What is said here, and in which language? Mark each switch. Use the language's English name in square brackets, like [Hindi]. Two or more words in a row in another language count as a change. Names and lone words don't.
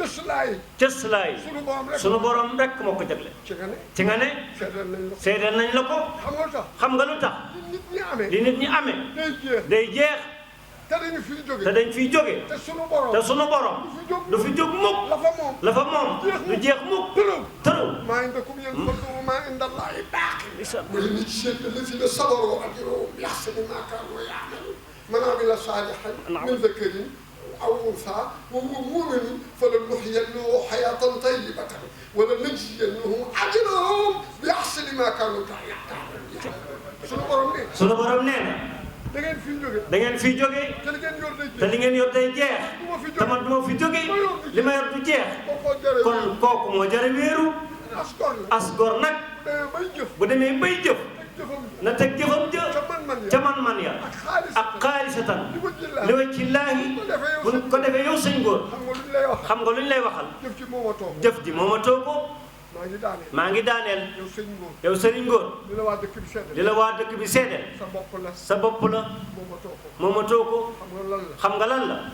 [Wolof] cëslaay sunu borom rek moo ko jagle ci nga ne seedeel nañ la ko xam nga lu tax li nit ñi amee day jeex te dañ fiy jóge te sunu borom du fi jóg mukk la fa moom du jeex mukk tëru [Arabic] من عمل صالحا من ذكر أو أنثى وهو مؤمن فلنحيينه حياة طيبة ولنجزينهم أجرهم بأحسن ما كانوا يعملون. [Wolof] sunu borom nee na da ngeen fi jóge te li ngeen yor day jeex te man du ma fi jóge li ma yor du jeex kon kooku moo jar a wéeru as gor nag bu demee bay jëf na teg jëfam jë ca man ya ak xaalisatan [Arabic] لوجه الله [Wolof] bu ko defee yow sëñ góor xam nga lu ñu lay waxal jëf ji moomatoo ko maa ngi daaneel yow sëriñ góor li la waa dëkk bi seedeel sa bopp la moomatoo ko xam nga lan la